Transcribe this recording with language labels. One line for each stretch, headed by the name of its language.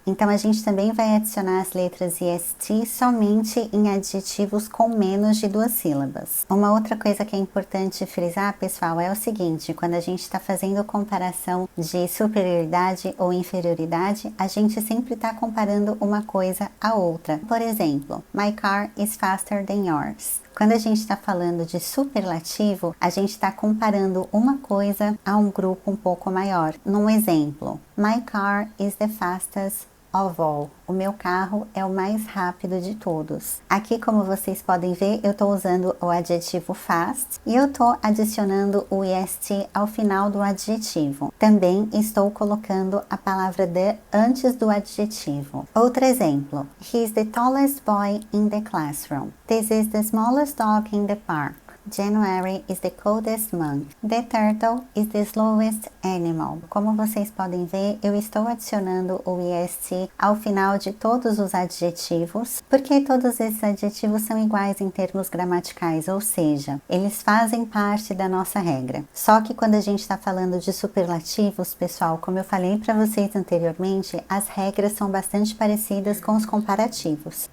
Portuguese: Então, a gente também vai adicionar as letras EST somente em adjetivos com menos de 2 sílabas. Uma outra coisa que é importante frisar, pessoal, é o seguinte: quando a gente está fazendo comparação de superioridade ou inferioridade, a gente sempre está comparando uma coisa à outra. Por exemplo,
English: my car is faster than yours.
Portuguese: Quando a gente está falando de superlativo, a gente está comparando uma coisa a um grupo um pouco maior. Num exemplo,
English: my car is the fastest of all.
Portuguese: O meu carro é o mais rápido de todos. Aqui, como vocês podem ver, eu estou usando o adjetivo fast e eu estou adicionando o est ao final do adjetivo. Também estou colocando a palavra the antes do adjetivo. Outro exemplo.
English: He is the tallest boy in the classroom. This is the smallest dog in the park. January is the coldest month. The turtle is the slowest animal.
Portuguese: Como vocês podem ver, eu estou adicionando o est ao final de todos os adjetivos, porque todos esses adjetivos são iguais em termos gramaticais, ou seja, eles fazem parte da nossa regra. Só que quando a gente está falando de superlativos, pessoal, como eu falei para vocês anteriormente, as regras são bastante parecidas com os comparativos.